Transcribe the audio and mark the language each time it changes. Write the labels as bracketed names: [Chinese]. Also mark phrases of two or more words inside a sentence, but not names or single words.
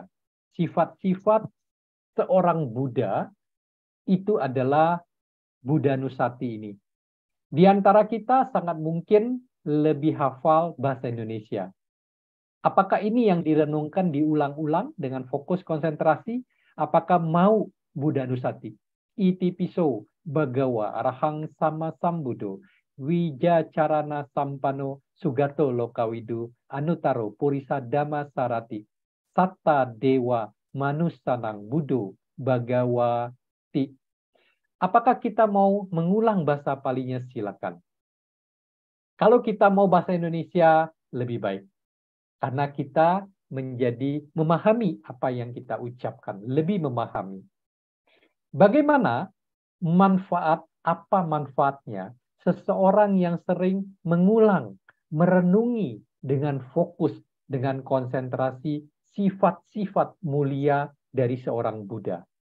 [Indonesian] Sifat-sifat seorang Buddha itu adalah Buddha Nusati ini. Di antara kita sangat mungkin lebih hafal bahasa Indonesia. Apakah ini yang direnungkan diulang-ulang dengan fokus konsentrasi? Apakah mau Buddha Nusati? [Pali] Iti piso bagawa arahang sama sambudo. Wija carana sampano sugato lokawidu anutaro purisa dhamma sarati satta dewa manusanang budo bagawati. [Indonesian] Apakah kita mau mengulang bahasa palinya? Silakan. Kalau kita mau bahasa Indonesia lebih baik, karena kita menjadi memahami apa yang kita ucapkan, lebih memahami. Bagaimana manfaat, apa manfaatnya seseorang yang sering mengulang, merenungi dengan fokus, dengan konsentrasi sifat-sifat mulia dari seorang Buddha.